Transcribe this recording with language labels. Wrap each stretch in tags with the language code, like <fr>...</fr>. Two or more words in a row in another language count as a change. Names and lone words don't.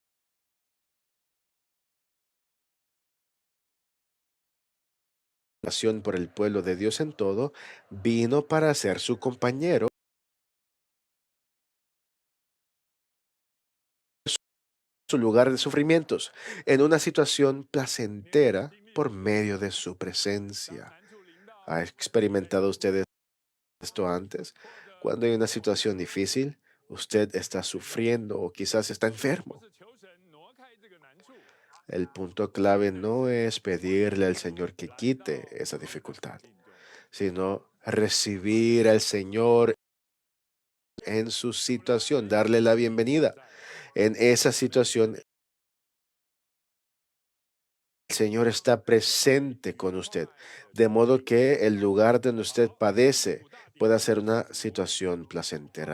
<es>por el pueblo de Dios en todo, vino para ser su compañero, su lugar de sufrimientos, en una situación placentera por medio de su presencia.</es> <zh>难处临到，</zh> <es>¿Ha experimentado usted esto antes? Cuando hay una situación difícil, usted está sufriendo o quizás está</es> <zh>不</zh> <es>enfermo.</es> <zh>是求神挪开这个难处，</zh> <es>El punto clave no es pedirle al Señor que quite esa dificultad,</es> <zh>境中，</zh> <es>sino recibir al Señor en su situación, darle la bienvenida. En esa situación, el Señor está presente con usted, de modo que el lugar donde usted padece pueda ser una situación placentera.</es>